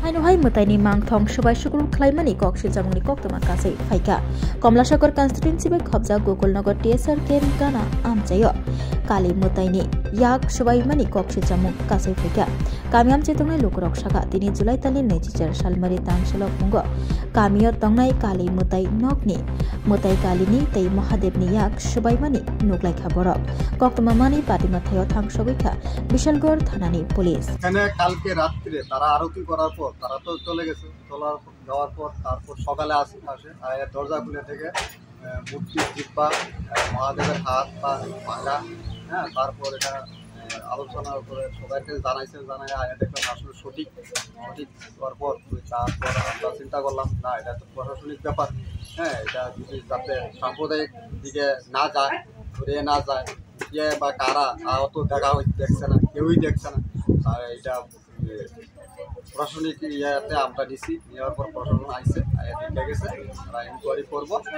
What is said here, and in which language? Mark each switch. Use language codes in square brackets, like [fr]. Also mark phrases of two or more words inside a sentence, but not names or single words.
[trp] haino mutaini mangthong subai sukul khlaimani kok sijamungni kok tama kasai phaika Komlasagar constituency bai khobja Gokulnagar TSR kem gana amchayo kali mutaini yak subai mani kok sijamung kasai phaika kamiam chetongnai lokrok saka 3 Julai tali 2004 salmari tangselo pungo kamio tongnai kali mutai nokni mutai kalini tei Mahadevni yak subai mani nuklai khaborok kok tama mani পাটিমা থায়ো থাংসগৈখা বিশালগড় থানানি পুলিশ [bn] এখানে কালকে রাত্রে তারা আরতি করার পর তারা তো চলে গেছে যাওয়ার পর তারপর সকালে আসে দরজা খুলে থেকে মূর্তি জিব্বা মহাদেবের হাত পা ভাঙা তারপর এটা আলোচনার উপরে সবাইকে জানাই আয়া দেখলাম আসলে সঠিক হওয়ার পর তারপর আমরা চিন্তা করলাম না এটা তো প্রশাসনিক ব্যাপার এটা যদি যাতে সাম্প্রদায়িক দিকে না যায় ঘুরে না যায় বা কারা অত দেখা দেখছে না কেউই দেখছে না আর এটা প্রশাসনিক ইয়াতে আমরা নিছি নেওয়ার পর প্রশাসন আইসে দেখে গেছে আমরা ইনকোয়ারি করবো